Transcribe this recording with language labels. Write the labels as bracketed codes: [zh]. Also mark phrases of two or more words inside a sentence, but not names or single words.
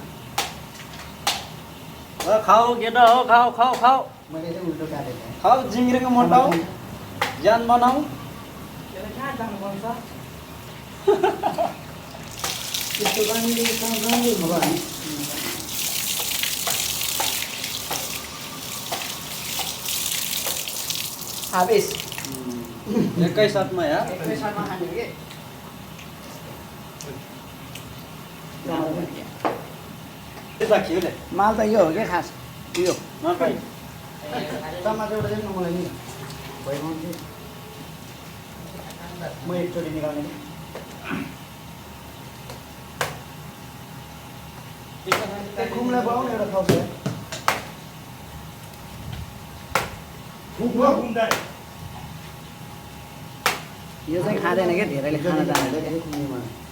[ne] होइन खाऊ केटा हो खाऊ खाऊ खाऊ मैले चाहिँ उल्टो काटेको खाऊ जिङ्ग्रेको मोटाउ ज्यान बनाऊ कहाँ जानुपर्छ त्यस्तो गर्ने भयो [id] habis. [ne] एकै साथमा यार [id] Sama kan ini. [ne] के राखियो ले माल त यो हो क्या खास यो नपाइ टमाटर एउटा चाहिँ मलाई नि भइगयो कि म एकचोटि निकाल्ने नि घुमलाई बनाउनु एउटा खाउँछ यो चाहिँ खाँदैन क्या धेरैले खान जाँदैन